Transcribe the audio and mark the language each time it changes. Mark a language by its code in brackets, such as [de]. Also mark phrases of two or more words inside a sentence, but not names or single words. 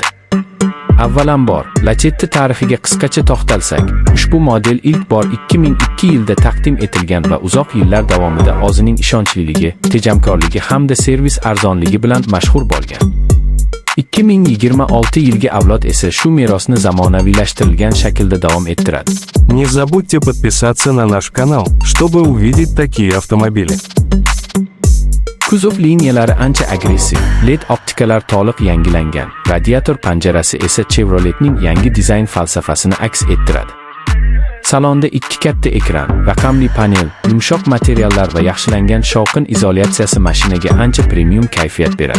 [uz] Avvalambor, Lacetti tarixiga qisqacha to'xtalsak, ushbu model ilk bor 2002 yilda taqdim etilgan va uzoq yillar davomida o'zining ishonchliligi, tejamkorligi hamda servis arzonligi bilan mashhur bo'lgan. 2026 yilgi avlod esa shu merosni zamonaviylashtirilgan shaklda davom ettiradi. [ru] Не забудьте подписаться на наш канал, чтобы увидеть такие автомобили. [uz] Kuzov liniyalari ancha agressiv, LED optikalar to'liq yangilangan, radiator panjarasi esa Chevroletning yangi dizayn falsafasini aks ettiradi. Salonda ikki katta ekran, raqamli panel, yumshoq materiallar va yaxshilangan shovqin izolyatsiyasi mashinaga ancha premium kayfiyat beradi.